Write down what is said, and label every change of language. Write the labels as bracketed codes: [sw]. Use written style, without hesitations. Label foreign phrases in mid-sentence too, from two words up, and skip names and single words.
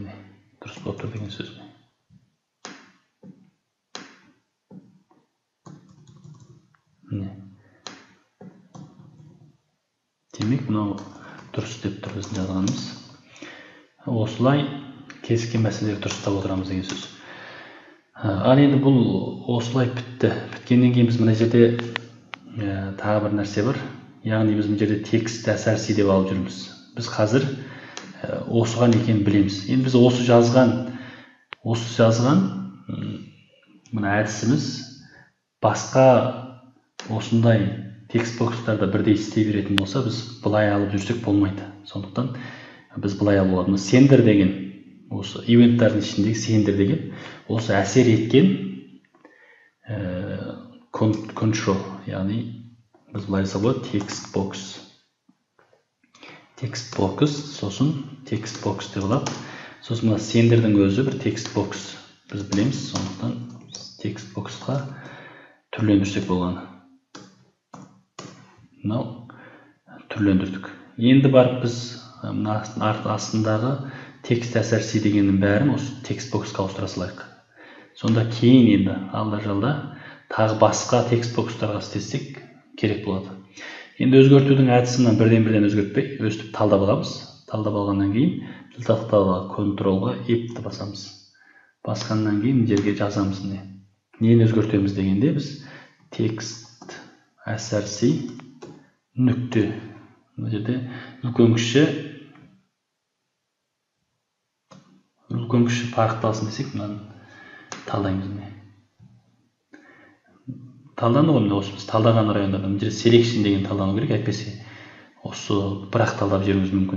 [kk] Дұрыс болып тұр деген сөз. Демек, мынау дұрыс деп тұр біздің жазғанымыз. Осылай кескен мәселелерді дұрыстап отырамыз деген сөз. Ал енді бұл осылай бітті. Біткеннен кейін біз мына жерде тағы бір нәрсе бар. Яғни біз мына жерде [en] text src [kk] деп алып жүрміз. Біз қазір осыған екенін білеміз. Енді біз осы жазған мына әдісіміз басқа осындай текст бокстарда бірдей істей беретін болса, біз былай алып жүрсек болмайды. Сондықтан біз былай алып аламыз. Sender деген, осы ивенттардың ішіндегі sender деген, осы әсер еткен control, яғни біз былай жасап болады [en] text box. Text box, [kk] сосын [en] text box [kk] деп алып, сосын мына senderдің өзі бір [en] text box [kk] біз білеміз, сондықтан [en] text boxқа [kk] түрлендірсек болғаны. Мынау түрлендірдік. Енді барып біз астындағы [en] text src [kk] дегеннің бәрін осы [en] text boxқа [kk] ауыстыра салайық. Сонда кейін енді алда жалда тағы басқа [en] text boxтарға [kk] істесек керек болады. Енді өзгертудің әдісімен бірден өзгертпей, өстіп талдап аламыз. Талдап алғаннан кейін тақтаға контролға F-ті басамыз. Басқаннан кейін жерге жазамыз. Нені өзгертеміз дегенде біз [en] text src [kk] нүкте. Бұл жерде үлкен кіші парықталсын десек, мынаны талдаймыз. Талдану ғой, осы біз талдаған райондарда бұл жерде selection деген талдану керек, әйтпесе осы бірақ талдап жүруіміз мүмкін.